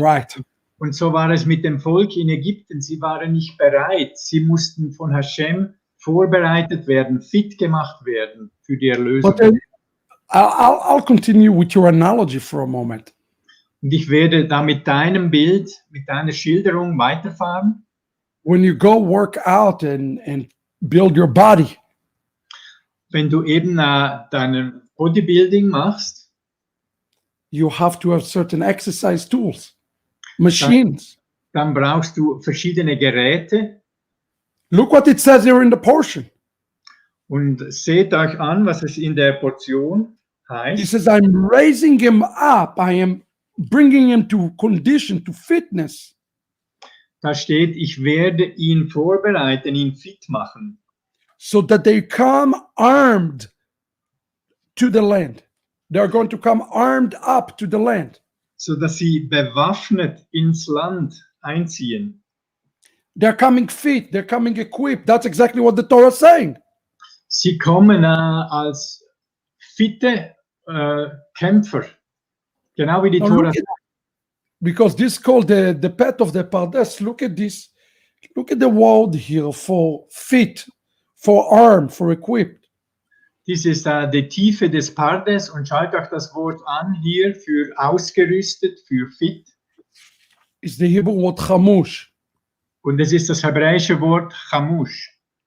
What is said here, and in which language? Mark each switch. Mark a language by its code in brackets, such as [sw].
[en] Right. [de] Und so war es mit dem Volk in Ägypten. Sie waren nicht bereit. Sie mussten von Hashem vorbereitet werden, fit gemacht werden für die Erlösung. [en] But I'll continue with your analogy for a moment. [de] Und ich werde da mit deinem Bild, mit deiner Schilderung weiterfahren. [en] When you go work out and build your body, [de] Wenn du eben dein Bodybuilding machst, [en] you have to have certain exercise tools, machines. [de] dann brauchst du verschiedene Geräte. [en] Look what it says here in the portion. [de] Und seht euch an, was es in der Portion [en] He [de] heißt. [en] says, I'm raising him up. I am bringing him to condition, to fitness. [de] Da steht, ich werde ihn vorbereiten, ihn fit machen, [en] So that they come armed to the land. They're going to come armed up to the land. [de] sodass sie bewaffnet ins Land einziehen. [en] They're coming fit. They're coming equipped. That's exactly what the Torah is saying. [de] Sie kommen als fitte Kämpfer, genau wie die [en] Now [de] Tora [en] look at- because this is called the pet of the Pardes. Look at this. Look at the word here for fit, for armed, for equipped. [de] Dies ist die Tiefe des Pardes und schaut euch das Wort an hier für ausgerüstet, für fit. [en] It's the Hebrew word chamush. [de] Und es ist das hebräische Wort Chamush.